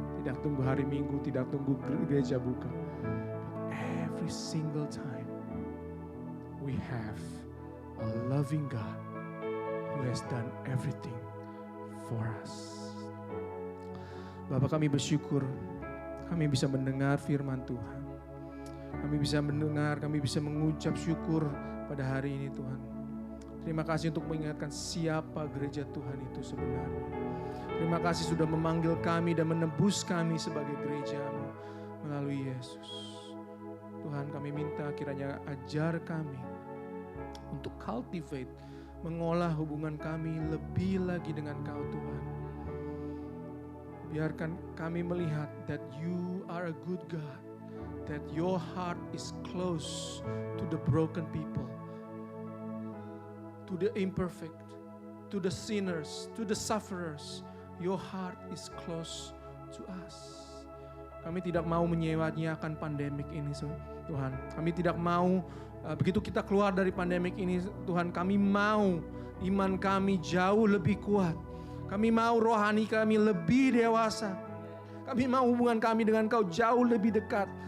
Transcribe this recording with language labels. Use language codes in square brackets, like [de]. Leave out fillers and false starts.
[id] Tidak tunggu hari Minggu, tidak tunggu gereja buka. [en] But every single time we have a loving God who has done everything for us. [id] Bapak, kami bersyukur kami bisa mendengar firman Tuhan. Kami bisa mendengar, kami bisa mengucap syukur pada hari ini Tuhan. Terima kasih untuk mengingatkan siapa gereja Tuhan itu sebenarnya. Terima kasih sudah memanggil kami dan menebus kami sebagai gereja-Mu melalui Yesus. Tuhan, kami minta kiranya ajar kami untuk cultivate, mengolah hubungan kami lebih lagi dengan Kau Tuhan. Biarkan kami melihat [en] that You are a good God, that Your heart is close to the broken people, to the imperfect, to the sinners, to the sufferers. Your heart is close to us. [id] Kami tidak mau menyewa-nyewakan pandemik ini Tuhan. Kami tidak mau begitu kita keluar dari pandemik ini Tuhan, kami mau iman kami jauh lebih kuat. Kami mau rohani kami lebih dewasa. Kami mau hubungan kami dengan Kau jauh lebih dekat.